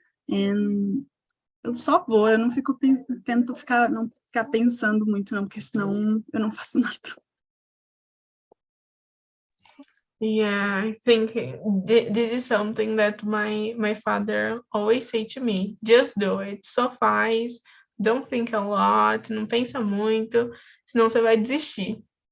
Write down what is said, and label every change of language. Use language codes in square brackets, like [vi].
[pt] And eu só vou, eu não fico tento não ficar pensando muito não, porque senão eu não faço nada. [en] Yeah, I think this is something that my father always say to me. Just do it, [pt] só faz, [en] don't think a lot, [pt] não pensa muito, senão você vai desistir.